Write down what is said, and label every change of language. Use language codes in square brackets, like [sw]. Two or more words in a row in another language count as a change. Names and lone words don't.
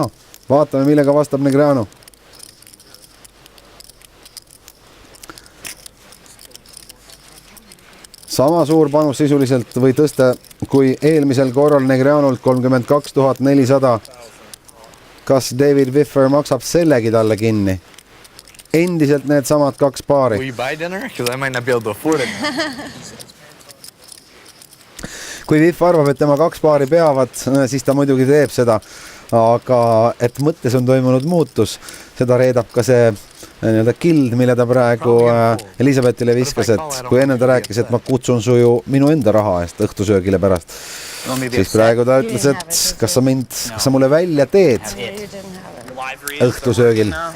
[et] Vaatame, millega vastab Negreanu. Sama suur panus sisuliselt või tõste kui eelmisel korral Negreanult 32 400. Kas David Wiffer maksab sellegi talle kinni? Endiselt need samad 2 paari. [en] Will you buy dinner? Because I might not be able to afford it. [et] Kui Wiff arvab, et tema 2 paari peavad, siis ta muidugi teeb seda. Aga et mõttes on toimunud muutus, seda reedab ka see kild, mille ta praegu Elisabethile viskas, et kui enne ta rääkis, et ma kutsun su ju minu enda raha eest õhtusöögile pärast, siis praegu ta ütles, et kas sa mulle välja teed õhtusöögil.